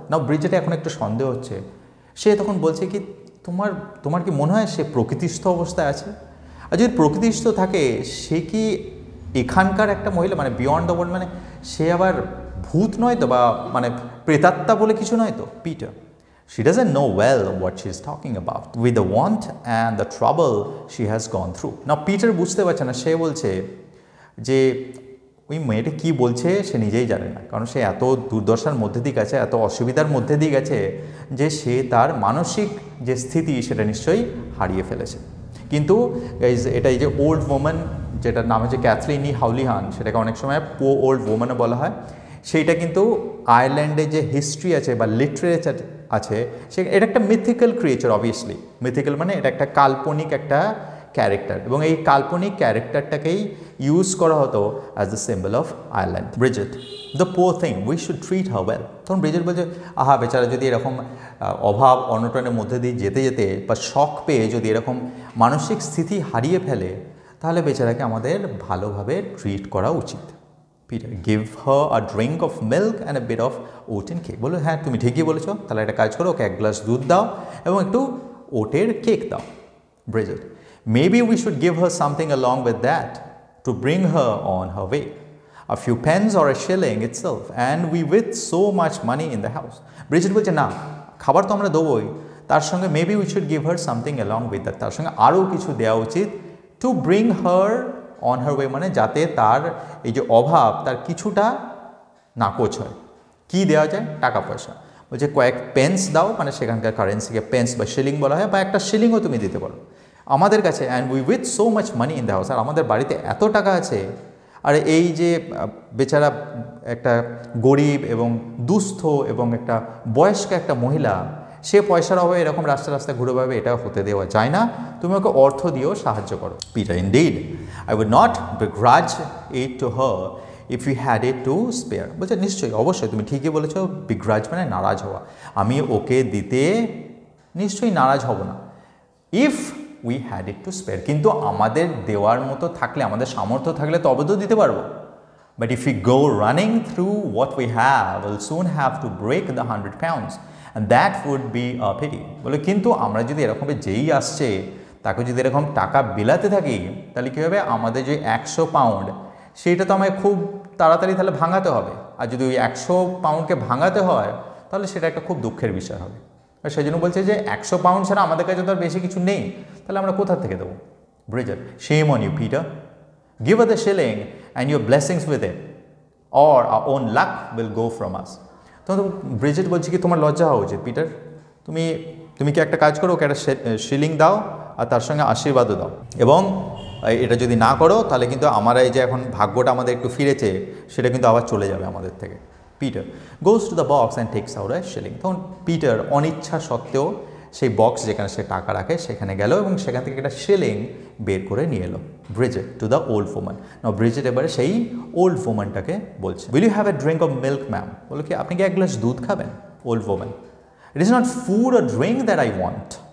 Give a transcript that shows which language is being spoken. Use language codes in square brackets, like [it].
[bn] নাও ব্রিজেটে এখন একটু সন্দেহ হচ্ছে। সে তখন বলছে কি, তোমার কি মনে হয় সে প্রকৃতিস্থ অবস্থায় আছে? আর যদি প্রকৃতিস্থ থাকে, সে কি এখানকার একটা মহিলা, মানে [en] beyond the world, [bn] মানে সে আবার ভূত নয় তো, বা মানে প্রেতাত্মা বলে কিছু নয় তো? [en] Peter, she doesn't know well what she is talking about with the want and the trouble she has gone through. [bn] Now Peter বুঝতে পারছে না, সে বলছে যে ওই মেয়েটা কী বলছে সে নিজেই জানে না, কারণ সে এত দুর্দশার মধ্যে দিয়ে গেছে, এত অসুবিধার মধ্যে দিয়ে গেছে যে সে তার মানসিক যে স্থিতি সেটা নিশ্চয়ই হারিয়ে ফেলেছে। কিন্তু এটা এই যে ওল্ড ওম্যান, যেটার নাম হচ্ছে ক্যাথরিন হাউলিহান, সেটাকে অনেক সময় ওল্ড ওম্যানও বলা হয়। সেইটা কিন্তু আয়ারল্যান্ডে যে হিস্ট্রি আছে বা লিটারেচার আছে, এটা একটা মিথিক্যাল ক্রিয়েচার। অবভিয়াসলি মিথিক্যাল মানে এটা একটা কাল্পনিক একটা ক্যারেক্টার, এবং এই কাল্পনিক ক্যারেক্টারটাকেই ইউজ করা হতো [en] As the symbol of Ireland. [bn] Bridget, [en] The poor thing, we should treat her well. [bn] তখন ব্রিজেট বলছে, আহা বেচারা যদি এরকম অভাব অনটনের মধ্যে দিয়ে যেতে যেতে বা শখ পেয়ে যদি এরকম মানসিক স্থিতি হারিয়ে ফেলে, তাহলে বেচারাকে আমাদের ভালোভাবে ট্রিট করা উচিত। [en] Peter, give her a drink of milk and a bit of oat and cake. [bn] বলো হ্যাঁ তুমি ঠিকই বলেছো, তাহলে একটা কাজ করো, ওকে এক গ্লাস দুধ দাও এবং একটু ওটের কেক দাও। [en] Bridget, maybe we should give her something along with that to bring her on her way. A few pence or a shilling itself, and we with so much money in the house. [bn] Bridget বলছে না, খাবার তো আমরা দেবোই, তার সঙ্গে [en] maybe we should give her something along with that, [bn] তার সঙ্গে আরও কিছু দেওয়া উচিত, [en] to bring her on her way, [bn] মানে যাতে তার এই যে অভাব তার কিছুটা নাকচ হয়। কী দেওয়া যায়? টাকা পয়সা। বলছে কয়েক পেন্স দাও, মানে সেখানকার কারেন্সিকে পেন্স বা শিলিং বলা হয়, বা একটা শিলিংও তুমি দিতে পারো আমাদের কাছে। [en] and we with so much money in the house, [bn] আর আমাদের বাড়িতে এত টাকা আছে। আর এই যে বেচারা একটা গরিব এবং দুস্থ এবং একটা বয়স্ক একটা মহিলা, সে পয়সার অভাবে এরকম রাস্তা রাস্তায় ঘুরে বেড়াবে, এটা হতে দেওয়া যায় না, তুমি ওকে অর্থ দিয়েও সাহায্য করো। [en] Peter, indeed I would not begrudge it to her if we had it to spare. [bn] বলছে নিশ্চয়ই, অবশ্যই তুমি ঠিকই বলেছো, begrudge মানে নারাজ হওয়া, আমি ওকে দিতে নিশ্চয়ই নারাজ হব না। [en] if we had it to spare, [bn] কিন্তু আমাদের দেওয়ার মতো থাকলে, আমাদের সামর্থ্য থাকলে তবে তো দিতে পারবো। [en] But if you go running through what we have, will soon have to break the 100 pounds and that would be a pity. [bn] বলে কিন্তু আমরা যদি এরকমভাবে যেই আসছে তাকে যদি এরকম টাকা বিলাতে থাকি, তাহলে কী হবে, আমাদের যে 100 পাউন্ড সেইটা তো আমায় খুব তাড়াতাড়ি তাহলে ভাঙাতে হবে। আর যদি ওই 100 পাউন্ডকে ভাঙাতে হয় তাহলে সেটা একটা খুব দুঃখের বিষয় হবে। সেই জন্য বলছে যে 100 পাউন্ড ছাড়া আমাদের কাছে তো আর বেশি কিছু নেই, তাহলে আমরা কোথা থেকে দেবো? [en] Bridget, shame on you, Peter. Give her the shilling and your blessings with it, or our own luck will go from us. [bn] তো ব্রিজেট বলছে কি, তোমার লজ্জা হওয়া উচিত পিটার, তুমি কি একটা কাজ করো, ওকে একটা শিলিং দাও আর তার সঙ্গে আশীর্বাদও দাও, এবং এটা যদি না করো তাহলে কিন্তু আমরা এই যে এখন ভাগ্যটা আমাদের একটু ফিরেছে সেটা কিন্তু আবার চলে যাবে আমাদের থেকে। [en] Peter goes to the box and takes out a shilling. [bn] তখন পিটার অনিচ্ছা সত্ত্বেও সেই বক্স যেখানে সে টাকা রাখে সেখানে গেল এবং সেখান থেকে একটা শিলিং বের করে নিয়ে এলো। [en] Bridget to the old woman. Now Bridget [bn] এবারে সেই ওল্ড ওম্যানটাকে বলছে, [en] Will you have a drink of milk ma'am? [bn] বলো কি আপনি কি এক গ্লাস দুধ খাবেন? [en] Old woman, it is not food or drink that I want.